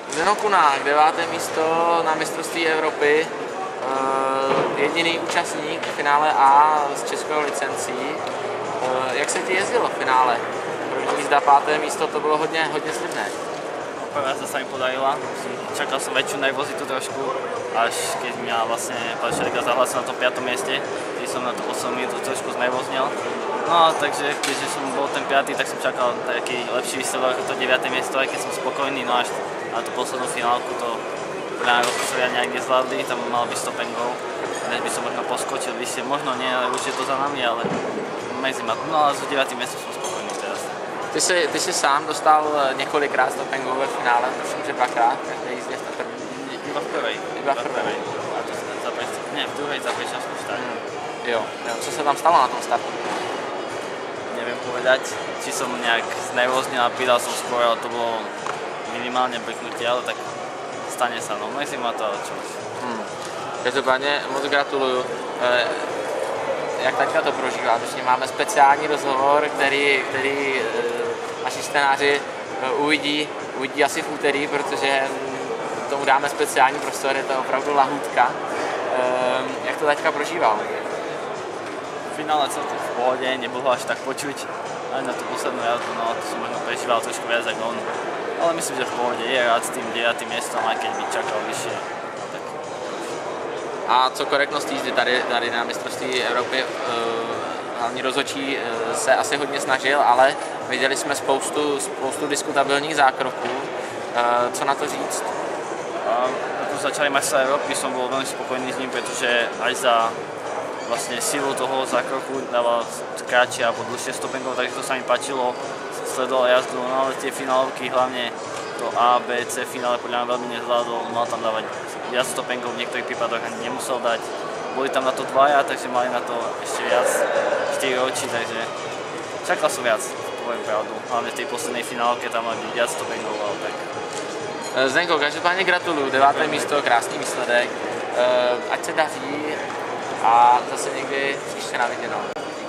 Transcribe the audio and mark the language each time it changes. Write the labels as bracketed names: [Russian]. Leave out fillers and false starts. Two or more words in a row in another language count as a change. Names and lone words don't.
[Czech] Zdenho Kunák, 9. místo na mistrovství Evropy, jediný účastník v finále A z českého licencí. Jak se ti jezdilo v finále? První jízda, 5. místo, to bylo hodně slibné. [Slovak] Prvá sa mi podarila, čakal som väčšiu nervozitu trošku, až keď mňa vlastne pán Šerika zahlásil na tom 5. mieste, keď som na to 8 minút trošku znervoznil. No a takže keďže som bol ten 5., tak som čakal taký lepší výsledok ako to 9. miesto, aj keď som spokojný, no až na tú poslednú finálku to podľa mňa rozpočtovia nejak nezvládli, tam malo byť [English] stop and go, [Slovak] než by som možno poskočil vyššie, možno nie, ale už je to za nami, ale mezi ma, no ale z 9. miesta som spokojný teraz. [Czech] Ty jsi sám dostal několikrát [English] stop and go [Czech] ve finále, tuším, že 2krát, každé jízdě v první. [Slovak] Iba v prvej. Iba v prvej. A to nie, v druhej za predčasnú štart. [Czech] Jo, co se tam stalo na tom startu? [Slovak] Neviem povedať, či som nejak znervoznil a pridal som skôr, ale to bolo minimálne brknutie, ale tak stane sa, no mrzí ma to, ale čo už. [Czech] Každopádně moc gratuluju. Jak taťka to prožívá? Vlastně máme speciální rozhovor, který naši čtenáři uvidí asi v úterý, protože tomu dáme speciální prostor, je to opravdu lahůdka. Jak to taťka prožíval? [Slovak] V finále celkom v pohode, nebolo až tak počuť, aj na tú poslednú jazdu, no to som možno prežíval trošku viac ako on. Ale myslím, že v pohode je rád s tým 9. miestom, aj keď by čakal vyššie. No, tak. [Czech] A co korektnost jízdy tady na mistrovství Evropy, hlavní rozhodčí se asi hodně snažil, ale viděli jsme spoustu diskutabilních zákroků. Co na to říct? [Slovak] Ako začali majstra Európy, som bol veľmi spokojný s ním, pretože aj za vlastne silu toho zákroku dával kratšie alebo dlhšie [English] stop and go, [Slovak] takže to sa mi páčilo, sledoval jazdu, no ale tie finálovky, hlavne to A, B, C finále podľa mňa veľmi nezvládol, mal tam dávať viac [English] stop and go, [Slovak] v niektorých prípadoch ani nemusel dať. Boli tam na to dvaja, takže mali na to ešte viac 4 oči, takže čakal som viac, poviem pravdu, hlavne v tej poslednej finálke tam mali viac [English] stop and go, [Slovak] ale tak. [Czech] Zdenko, každopádně gratuluju, 9. místo, krásný výsledek, ať se daří a zase někdy příště na viděnou.